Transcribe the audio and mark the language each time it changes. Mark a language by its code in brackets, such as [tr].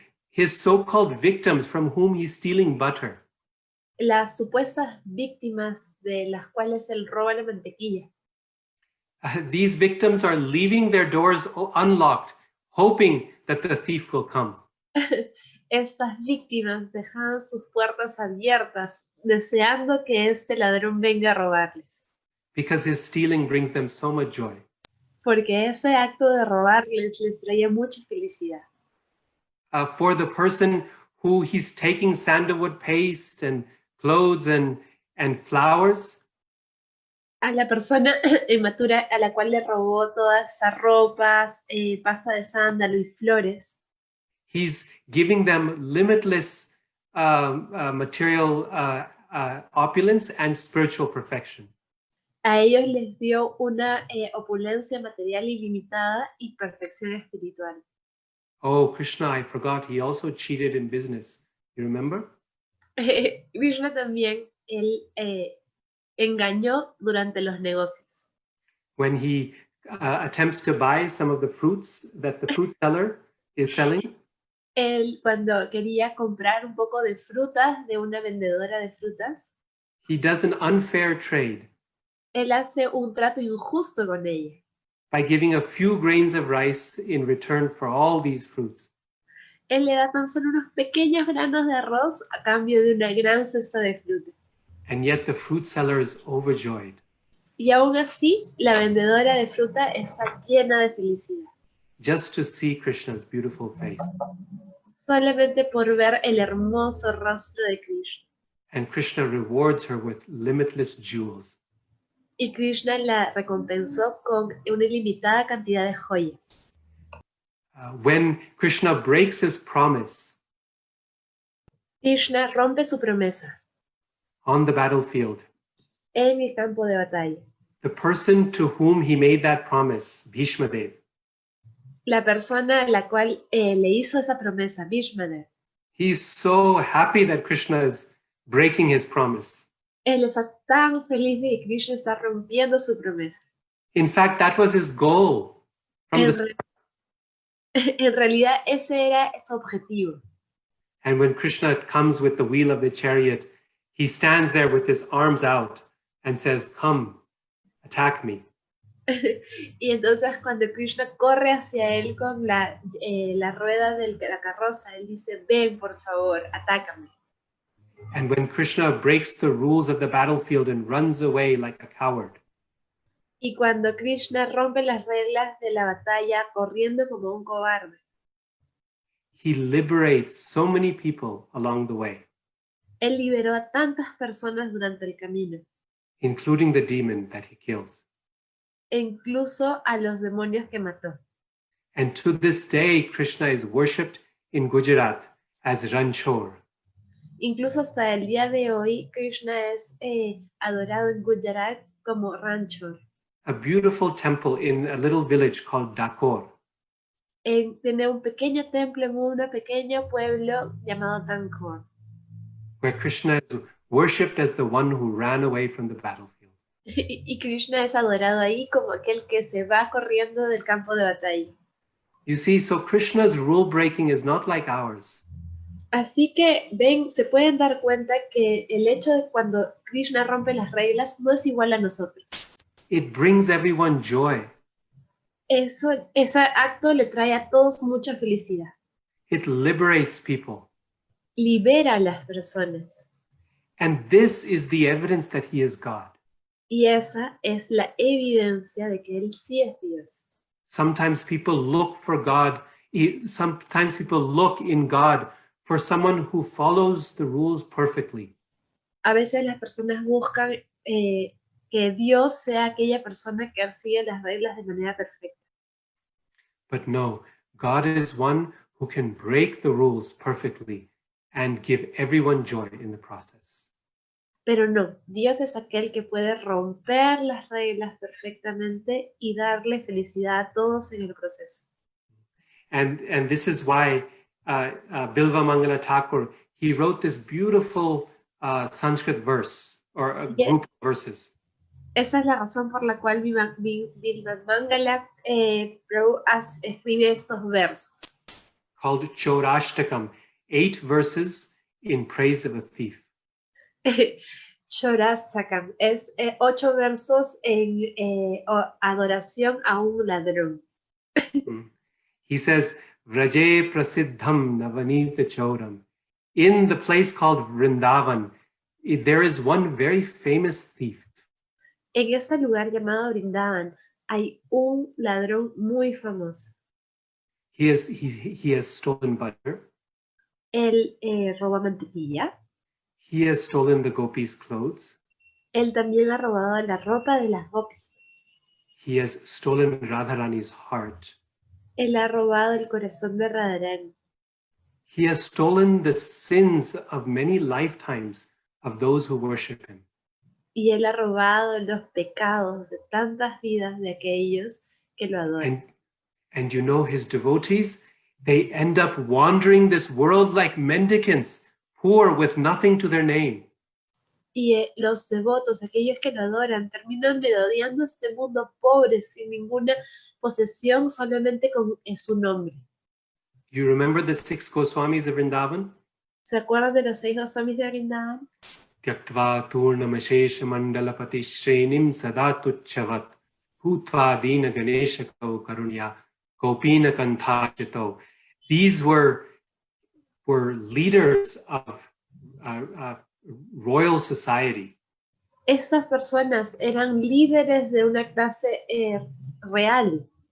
[en] His so-called victims from whom he's stealing butter. [es] Las supuestas víctimas de las cuales él roba la mantequilla. [en] These victims are leaving their doors unlocked, hoping that the thief will come. [es] Estas víctimas dejan sus puertas abiertas, deseando que este ladrón venga a robarles. [en] Because his stealing brings them so much joy. [es] Porque ese acto de robarles les traía mucha felicidad. [en] For the person who he's taking sandalwood paste and clothes and flowers. [es] A la persona inmatura a la cual le robó todas estas ropas, pasta de sándalo y flores. [en] He's giving them limitless material opulence and spiritual perfection. [es] A ellos les dio una opulencia material ilimitada y perfección espiritual. [en] Oh, Krishna, I forgot, he also cheated in business. You remember? [es] Krishna también, él engañó durante los negocios. [en] When he attempts to buy some of the fruits that the fruit seller is selling. [es] Él, cuando quería comprar un poco de frutas de una vendedora de frutas, [en] He does an unfair trade [es] él hace un trato injusto con ella, [en] by giving a few grains of rice in return for all these fruits. [es] él le da tan solo unos pequeños granos de arroz a cambio de una gran cesta de fruta. [en] And yet the fruit seller is overjoyed [es] Y aún así, la vendedora de fruta está llena de felicidad, [en] just to see Krishna's beautiful face. [es] solamente por ver el hermoso rostro de Krishna. [en] And Krishna rewards her with limitless jewels. [es] Y Krishna la recompensó con una ilimitada cantidad de joyas. [en] When Krishna breaks his promise [es] Krishna rompe su promesa [en] on the battlefield, [es] en el campo de batalla. [en] the person to whom he made that promise, Bhishma Dev, [es] La persona a la cual le hizo esa promesa, Bhishmadev, [en] he's so happy that Krishna is breaking his promise. [es] él está tan feliz de que Krishna está rompiendo su promesa. [en] In fact, that was his goal from [es] En, [en] the [es] en realidad ese era su objetivo. [en] And when Krishna comes with the wheel of the chariot, he stands there with his arms out and says, "Come, attack me." [es] Y entonces cuando Krishna corre hacia él con la rueda de la carroza, él dice, ven por favor, atácame. [en] And when Krishna breaks the rules of the battlefield and runs away like a coward, [es] Y cuando Krishna rompe las reglas de la batalla corriendo como un cobarde, [en] he liberates so many people along the way, [es] él liberó a tantas personas durante el camino, [en] including the demon that he kills. [es] e incluso a los demonios que mató. [en] And to this day, Krishna is worshipped in Gujarat as Ranchor. [es] Incluso hasta el día de hoy, Krishna es adorado en Gujarat como Ranchor. [en] A beautiful temple in a little village called Dakor. [es] Tiene un pequeño templo en un pequeño pueblo llamado Tankor, [en] where Krishna is worshipped as the one who ran away from the battlefield. [es] y Krishna es adorado ahí como aquel que se va corriendo del campo de batalla. [en] You see, so Krishna's rule breaking is not like ours. [es] Así que ven, se pueden dar cuenta que el hecho de cuando Krishna rompe las reglas no es igual a nosotros. [en] It brings everyone joy. [es] Ese acto le trae a todos mucha felicidad. [en] It liberates people. [es] Libera a las personas. [en] And this is the evidence that he is God. [es] Y esa es la evidencia de que Él sí es Dios. [en] Sometimes people look for God. Sometimes people look in God for someone who follows the rules perfectly. [es] A veces las personas buscan que Dios sea aquella persona que sigue las reglas de manera perfecta. [en] But no, God is one who can break the rules perfectly and give everyone joy in the process. [es] Pero no, Dios es aquel que puede romper las reglas perfectamente y darle felicidad a todos en el proceso. [en] And this is why Bilva Mangala Thakur, he wrote this beautiful Sanskrit verse or a group of verses. [es] Esa es la razón por la cual Bilva Mangala Prabhu escribe estos versos. [en] Called Chaurashtakam, 8 verses in praise of a thief. [es] Chaurashtakam es 8 versos en adoración a un ladrón. [en] He says, [sa] Vraje Prasiddham Navanita Chauram. [en] In the place called Vrindavan, there is one very famous thief. [es] En este lugar llamado Vrindavan hay un ladrón muy famoso. [en] He has stolen butter. [es] Él roba mantequilla. [en] He has stolen the gopis' clothes. [es] Él también ha robado la ropa de las gopis. [en] He has stolen Radharani's heart. [es] Él ha robado el corazón de Radharani. [en] He has stolen the sins of many lifetimes of those who worship him. [es] Y él ha robado los pecados de tantas vidas de aquellos que lo adoran. [en] And you know, his devotees, they end up wandering this world like mendicants, poor with nothing to their name. [es] Y los devotos, aquellos que lo adoran, terminan merodeando este mundo pobre, sin ninguna posesión, solamente con su nombre. [en] You remember the 6 Goswamis of Vrindavan? [es] ¿Se acuerdan de los 6 Goswamis de Vrindavan? [sa] Tyaktva turnamashesha mandalapati shrenim sadatuchavat bhutva dina ganesha karunya gopina kantachito. [en] These were leaders of royal society. [es] Estas personas eran líderes de una clase real.